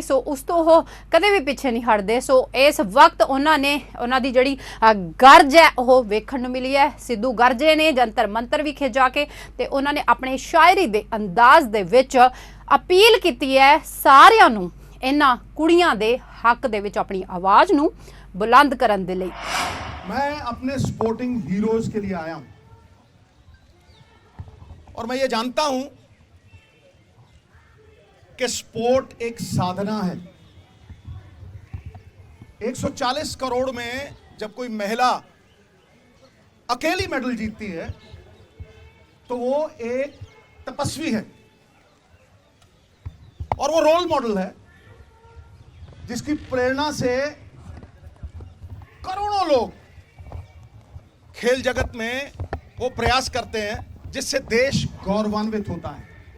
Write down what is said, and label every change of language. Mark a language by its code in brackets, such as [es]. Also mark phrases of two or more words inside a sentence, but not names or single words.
[pa] ਸੋ ਉਸ ਤੋ ਓਹ ਕਦੇ ਭੀ ਪਿੱਛੇ ਨਹੀਂ ਹਟਦੇ। ਸੋ ਇਸ ਵਕਤ ਉਨ੍ਹਾਂ ਨੇ ਉਨ੍ਹਾਂ ਦੀ ਜਿਹੜੀ ਗਰਜ ਹੈ ਓਹ ਵੇਖਣ ਨੂੰ ਮਿਲੀ ਹੈ। ਸਿੱਧੂ ਗਰਜੇ ਨੇ ਜੰਤਰ ਮੰਤਰ ਵਿਖੇ ਜਾਕੇ ਤੇ ਉਨ੍ਹਾਂ ਨੇ ਅਪਣੇ ਸ਼ਾਇਰੀ ਦੇ ਅੰਦਾਜ਼ ਦੇ ਵਿੱਚ ਅਪੀਲ ਕੀ ਹੈ ਸਾਰਿਆਂ ਨੂੰ ਇਨ੍ਹਾਂ ਕੁੜੀਆਂ ਦੇ ਹੱਕ ਦੇ ਵਿੱਚ ਅਪਣੀ ਆਵਾਜ਼ ਨੂੰ ਬੁਲੰਦ ਕਰਨ ਦੇ ਲਈ। [hi] मैं अपने [en] sporting heroes [hi] के लिए आया हूं और मैं ये जानता हूं कि स्पोर्ट एक साधना है। 140 करोड़ में जब कोई महिला अकेली मेडल जीतती है तो वो एक तपस्वी है और वो [en] role model [hi] है जिसकी प्रेरणा से करोड़ों लोग खेल जगत में वो प्रयास करते हैं जिससे देश गौरवान्वित होता है।